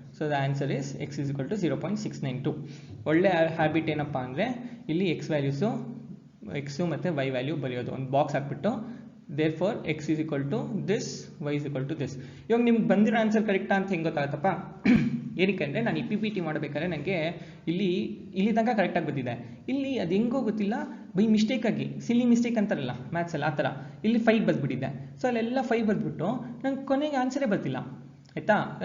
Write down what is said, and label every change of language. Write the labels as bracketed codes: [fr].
[en] So the answer is x is equal to 0.692. [kn] ಒಳ್ಳೆ habit ಏನಪ್ಪ ಅಂದರೆ ಇಲ್ಲಿ x ವ್ಯಾಲ್ಯೂಸು ಎಕ್ಸು ಮತ್ತು y ವ್ಯಾಲ್ಯೂ ಬರೆಯೋದು. ಒಂದು ಬಾಕ್ಸ್ ಹಾಕ್ಬಿಟ್ಟು [en] therefore x is equal to this, y is equal to this. [kn] ಇವಾಗ ನಿಮ್ಗೆ ಬಂದಿರೋ ಆನ್ಸರ್ ಕರೆಕ್ಟಾ ಅಂತ ಹೆಂಗೆ ಗೊತ್ತಾಗುತ್ತಪ್ಪ? ಏನಕ್ಕೆ ಅಂದರೆ ನಾನು ಈ PPT ಮಾಡಬೇಕಾದ್ರೆ ನನಗೆ ಇಲ್ಲಿ ತನಕ ಕರೆಕ್ಟಾಗಿ ಬಂದಿದೆ. ಇಲ್ಲಿ ಅದು ಹೆಂಗೋ ಗೊತ್ತಿಲ್ಲ, ಬೈ ಮಿಸ್ಟೇಕಾಗಿ ಸಿಲಿ ಮಿಸ್ಟೇಕ್ ಅಂತಾರಲ್ಲ ಮ್ಯಾಥ್ಸಲ್ಲಿ, ಆ ಥರ ಇಲ್ಲಿ 5 ಬಂದುಬಿಟ್ಟಿದ್ದೆ. ಸೊ ಅಲ್ಲೆಲ್ಲ 5 ಬಂದುಬಿಟ್ಟು ನಂಗೆ ಕೊನೆಗೆ ಆನ್ಸರೇ ಬರ್ತಿಲ್ಲ. ಆಯಿತಾ?